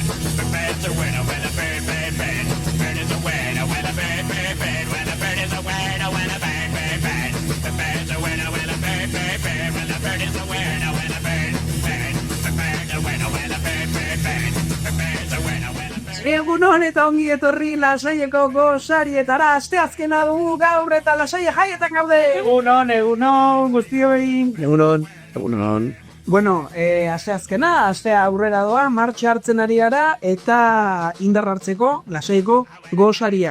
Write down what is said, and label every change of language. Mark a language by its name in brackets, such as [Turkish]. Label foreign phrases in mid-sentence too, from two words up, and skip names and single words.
[English] The bird's a winner when a bird, bird, bird. Bird is a winner when a bird, bird, bird. When a bird is a winner when a bird, bird, bird. The bird's a winner when a bird, bird, bird. When the bird is a winner when a bird, bird. The bird's a winner when a bird, bird, bird. The bird's a winner when a bird. [Basque] Egunon eta ongi etorri Lasaieko gosarietara, asteazkena dugu gaur eta Lasaia jaietan gaude. Egunon, guztioi. Egunon. Bueno, asteazkena, astea aurrera doa, martxa hartzen ari gara eta indar hartzeko Lasaieko gosaria.